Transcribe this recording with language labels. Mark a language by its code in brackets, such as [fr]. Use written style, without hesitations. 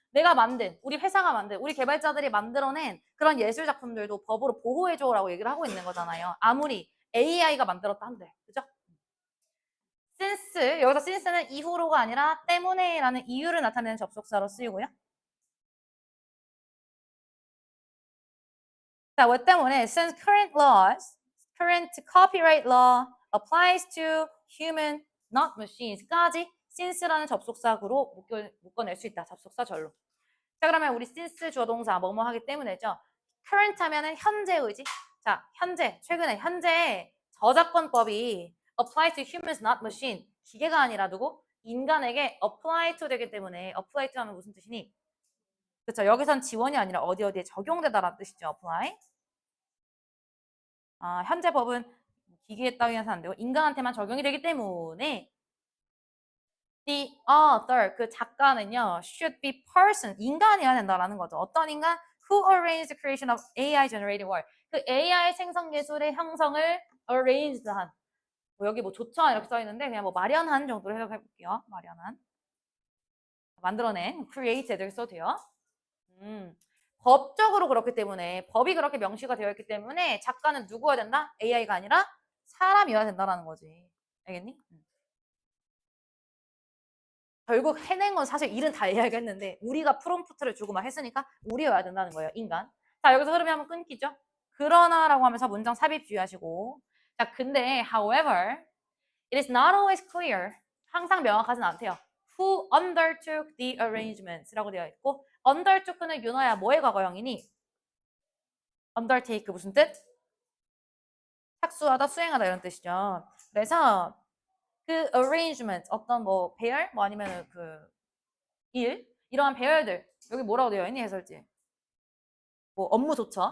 [ko] 내가 만든, 우리 회사가 만든, 우리 개발자들이 만들어낸 그런 예술 작품들도 법으로 보호해줘라고 얘기를 하고 있는 거잖아요. 아무리 AI가 만들었다 한들, 그죠? since, 여기서 since는 이후로가 아니라 때문에라는 이유를 나타내는 접속사로 쓰이고요. 자, 왜 때문에? [en] Since current copyright law applies to human, not machines [ko] 까지 since라는 접속사로 묶어낼 수 있다. 접속사 절로. 자, 그러면 우리 since 주어 동사 뭐뭐 하기 때문에죠. current 하면은 현재의지. 자, 현재, 최근에 현재 저작권법이 [en] apply to humans not machine. [ko] 기계가 아니라 누구? 인간에게 apply to 되기 때문에 apply to 하면 무슨 뜻이니? 그렇죠. 여기선 지원이 아니라 어디에 적용되다라는 뜻이죠. apply. 아, 현재 법은 기계에 따위해서 안 되고 인간한테만 적용이 되기 때문에 [en] the author, [ko] 그 작가는요, [en] should be person, [ko] 인간이어야 된다라는 거죠. 어떤 인간? [en] Who arranged the creation of AI generated work. [ko] 그 AI 생성 예술의 형성을 arranged 한. 뭐 여기 뭐 조처한 이렇게 써 있는데 그냥 뭐 마련한 정도로 해석해 볼게요. 마련한. 만들어낸, created 이렇게 써도 돼요. 법적으로 그렇기 때문에 법이 그렇게 명시가 되어 있기 때문에 작가는 누구여야 된다? AI가 아니라 사람이어야 된다라는 거지. 알겠니? 결국 해낸 건 사실 일은 다 AI가 했는데 우리가 프롬프트를 주고만 했으니까 우리여야 된다는 거예요. 인간. 자, 여기서 흐름이 한번 끊기죠. 그러나라고 하면서 문장 삽입 주의하시고. 자, 근데 [en] however it is not always clear. [ko] 항상 명확하진 않대요. [en] Who undertook the arrangements [ko] 라고 되어 있고 undertook는 윤호야 뭐의 과거형이니? undertake 무슨 뜻? 착수하다, 수행하다 이런 뜻이죠. 그래서 그 arrangement 어떤 뭐 배열 뭐 아니면 그 일 이러한 배열들 여기 뭐라고 되어 있니 해설지? 뭐 업무 조처.